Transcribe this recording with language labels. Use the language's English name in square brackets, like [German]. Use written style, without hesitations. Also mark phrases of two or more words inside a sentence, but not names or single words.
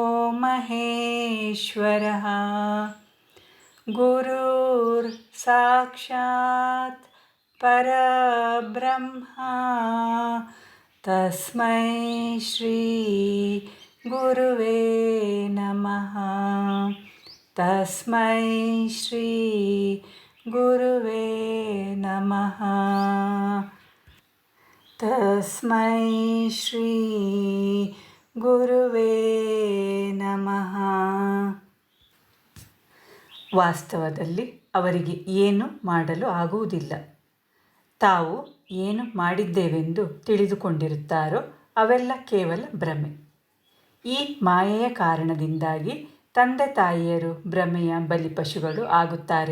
[Sanskrit] ಮಹೇಶ್ವರಃ ಗುರುರ್ ಸಾಕ್ಷಾತ್ ಪರಬ್ರಹ್ಮ ತಸ್ಮೈ ಶ್ರೀ ಗುರುವೇ ನಮಃ. ತಸ್ಮೈ ಶ್ರೀ ಗುರುವೇ ನಮಃ. ತಸ್ಮೈ ಶ್ರೀ ಗುರುವೇ ನಮಃ. [Kannada] ವಾಸ್ತವದಲ್ಲಿ ಅವರಿಗೆ ಏನು ಮಾಡಲು ಆಗುವುದಿಲ್ಲ. ತಾವು ಏನು ಮಾಡಿದ್ದೇವೆಂದು ತಿಳಿದುಕೊಂಡಿರುತ್ತಾರೋ ಅವೆಲ್ಲ ಕೇವಲ ಭ್ರಮೆ. ಈ ಮಾಯೆಯ ಕಾರಣದಿಂದಾಗಿ ತಂದೆ ತಾಯಿಯರು ಭ್ರಮೆಯ ಬಲಿಪಶುಗಳು ಆಗುತ್ತಾರೆ.